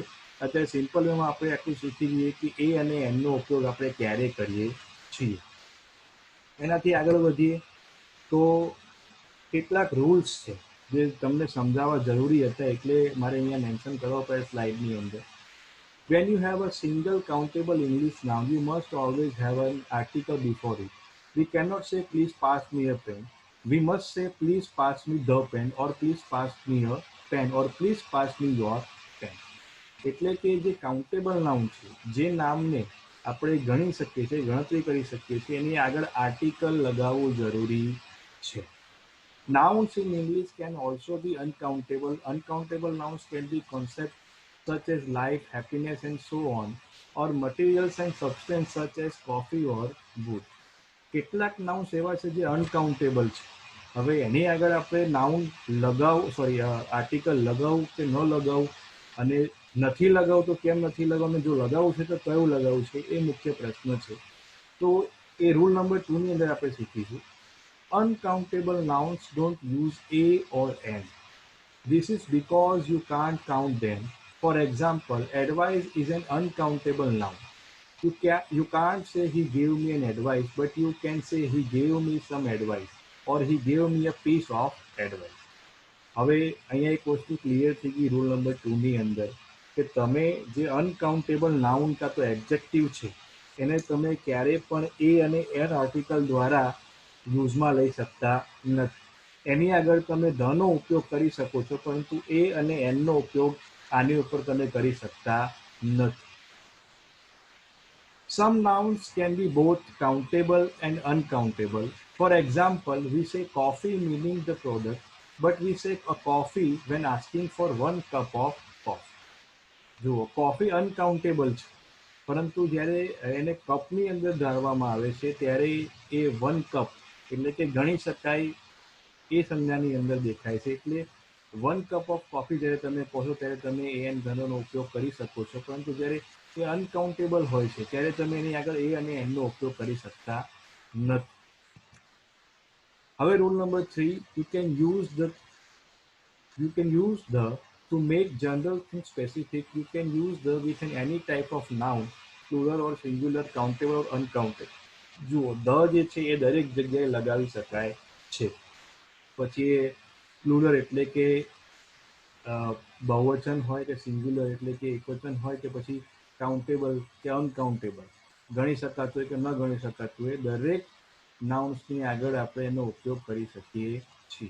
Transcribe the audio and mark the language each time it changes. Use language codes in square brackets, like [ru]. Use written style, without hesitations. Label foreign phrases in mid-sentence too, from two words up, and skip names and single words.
[gu] અત્યારે [en] simple wayમાં [gu] આપણે આટલું શીખી લઈએ કે એ અને એનનો ઉપયોગ આપણે ક્યારે કરીએ છીએ. એનાથી આગળ વધીએ તો કેટલાક રૂલ્સ છે જે તમને સમજાવવા જરૂરી હતા, એટલે મારે અહીંયા મેન્શન કરવા પડે સ્લાઇડની અંદર. [en] When you have a single countable English noun, you must always have an article before it. We cannot say please pass me a pen. We must say please pass me the pen, or please pass me a pen, or please pass me your pen. [gu] એટલે કે જે [en] countable noun [gu] છે, જે નામને આપણે ગણી શકીએ છીએ, ગણતરી કરી શકીએ છીએ, એની આગળ આર્ટિકલ લગાવવું જરૂરી છે. [en] Nouns in English can also be uncountable. Uncountable nouns can be concepts such as life, happiness, and so on, or materials and substance such as coffee or wood. [gu] કેટલાક નાઉન્સ એવા છે જે અનકાઉન્ટેબલ છે. હવે એની આગળ આપણે [en] noun article [gu] લગાવવું કે ન લગાવવું, અને નથી લગાવવું તો કેમ નથી લગાવવું, જો લગાવવું છે તો કયું લગાવવું છે, એ મુખ્ય પ્રશ્ન છે. તો એ [en] rule number 2 [gu] ની અંદર આપણે શીખીશું. [en] Uncountable nouns don't use a or an. This is because you can't count them. For example, advice is an uncountable noun. You can't say he gave me an advice, but you can say he gave me some advice, or he gave me a piece of advice. [gu] હવે અહીંયા એક વસ્તુ ક્લિયર થઈ ગઈ [en] rule number 2 [gu] ની અંદર, કે તમે જે [en] uncountable noun [gu] કાં તો એડજેક્ટિવ છે એને તમે ક્યારે પણ એ અને એન આર્ટિકલ દ્વારા યુઝમાં લઈ શકતા નથી. એની આગળ તમે ધનો ઉપયોગ કરી શકો છો, પરંતુ એ અને એનનો ઉપયોગ આની ઉપર તમે કરી શકતા નથી. [en] Some nouns can be both countable and uncountable. For example, we say coffee meaning the product, but we say a coffee when asking for 1 cup of coffee. [gu] જુઓ, [en] coffee uncountable [gu] છે, પરંતુ જ્યારે એને કપની અંદર ધારવામાં આવે છે ત્યારે એ 1 કપ એટલે કે ગણી શકાય એ સંજ્ઞાની અંદર દેખાય છે. એટલે [en] 1 cup of coffee [gu] જ્યારે તમે કહો છો ત્યારે તમે એ એન ધનોનો ઉપયોગ કરી શકો છો, પરંતુ જ્યારે એ અનકાઉન્ટેબલ હોય છે ત્યારે તમે એની આગળ એ અને એનનો ઉપયોગ કરી શકતા નથી. [en] હવે rule number 3, you can use the to make general things specific. You can use the with any type of noun, plural or singular, countable or uncountable. [gu] જુઓ, ધ જે છે એ દરેક જગ્યાએ લગાવી શકાય છે. પછી એ પ્લુરલ એટલે કે બહુવચન હોય કે સિંગ્યુલર એટલે કે એકવચન હોય કે પછી કાઉન્ટેબલ કે અનકાઉન્ટેબલ, ગણી શકાતું હોય કે ન ગણી શકાતું હોય, દરેક નાઉન્સની આગળ આપણે એનો ઉપયોગ કરી શકીએ છીએ.